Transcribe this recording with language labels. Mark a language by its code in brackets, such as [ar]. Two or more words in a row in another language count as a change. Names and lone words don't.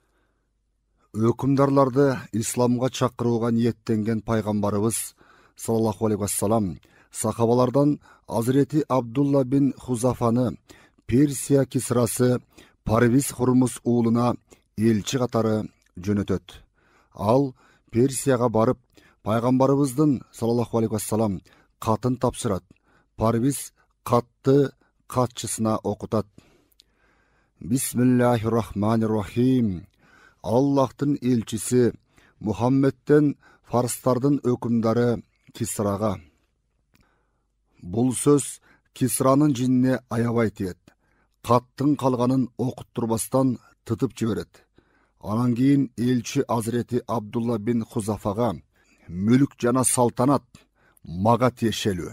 [ky] Өкүмдарларды исламга чакырууга ниеттенген пайгамбарыбыз [ar] صلى الله عليه وسلم [ky] сахабалардан Азирети Абдулла бин Хузафаны Персия кисрасы Парвиз Хурмус уулуна элчи катары жөнөтөт. Ал Персияга барып, пайгамбарыбыздын [ar] صلى الله عليه وسلم [ky] катын тапшырат. Парвиз катты катчысына окутат: [ar] بسم الله الرحمن الرحيم. [ky] Аллахтын элчиси Мухаммедтен фарстардын өкүмдары Кисрага. Бул сөз Кисранын жинне аябай тиет. Каттын калганын окуттурбастан тытып жиберет. Анан кийин элчи Азирети Абдулла бин Хузафага: мүлк жана салтанат мага тиешелүү.